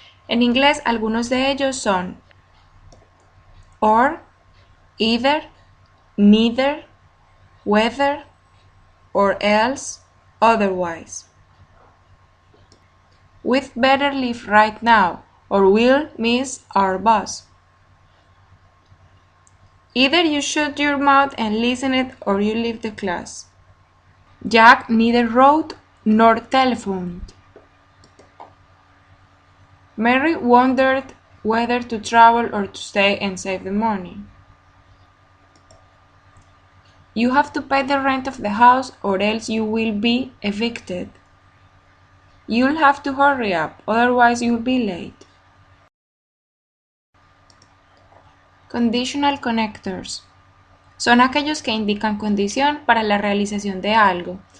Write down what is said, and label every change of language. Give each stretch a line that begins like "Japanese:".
Spanish: En inglés, algunos de ellos son or, either, neither, whether, or else, otherwise.
English: We'd better leave right now, or we'll miss our bus. Either you shut your mouth and listen it, or you leave the class. Jack neither wrote nor telephoned. Mary wondered whether to travel or to stay and save the money. You have to pay the rent of the house or else you will be evicted. You'll have to hurry up, otherwise you'll be late. Conditional connectors.
Spanish: Son aquellos que indican condición para la realización de algo.